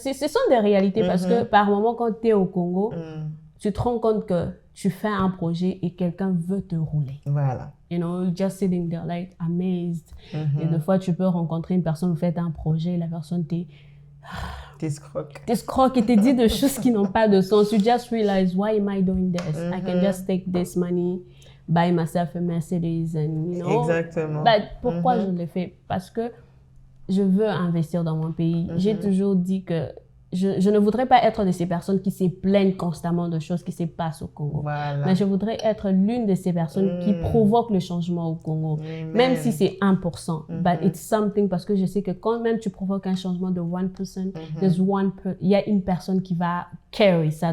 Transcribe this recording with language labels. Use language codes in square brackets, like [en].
[fr] Ce sont des réalités parce que par moment, quand tu es au Congo, tu te rends compte que tu fais un projet et quelqu'un veut te rouler. Voilà. [en] You know, just sitting there like amazed. [fr] Et des fois, tu peux rencontrer une personne, vous faites un projet, la personne t'escroque et te dit des choses qui n'ont pas de sens. [en] You just realize, why am I doing this? I can just take this money, buy myself a Mercedes and, you know. [fr] Exactement. [en] But [fr] pourquoi je le fais? Parce que je veux investir dans mon pays. J'ai toujours dit que je ne voudrais pas être de ces personnes qui se plaignent constamment de choses qui se passent au Congo. Voilà. Mais je voudrais être l'une de ces personnes qui provoquent le changement au Congo. Même si c'est 1%. [en] But it's something, [fr] parce que je sais que quand même tu provoques un changement de 1%, il y a une personne qui va [en] carry [fr] ça.